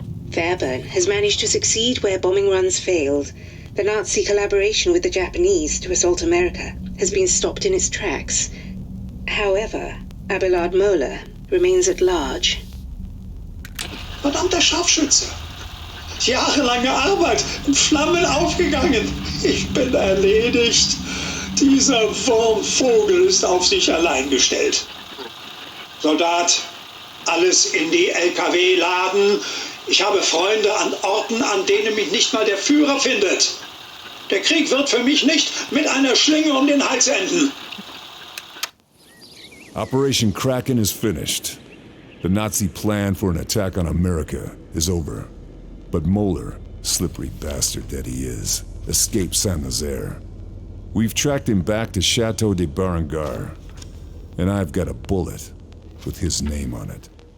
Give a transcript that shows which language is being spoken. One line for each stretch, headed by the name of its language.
English: Fairburn has managed to succeed where bombing runs failed. The Nazi collaboration with the Japanese to assault America has been stopped in its tracks. However, Abelard Moeller remains at large.
German: Verdammter Scharfschütze! Jahrelange Arbeit in Flammen aufgegangen. Ich bin erledigt. Dieser Wurmvogel ist auf sich allein gestellt. Soldat, alles in die LKW laden. Ich habe Freunde an Orten, an denen mich nicht mal der Führer findet. Der Krieg wird für mich nicht mit einer Schlinge um den Hals enden.
English: Operation Kraken is finished. The Nazi plan for an attack on America is over. But Moeller, slippery bastard that he is, escaped Saint-Nazaire. We've tracked him back to Chateau de Berengar, and I've got a bullet with his name on it.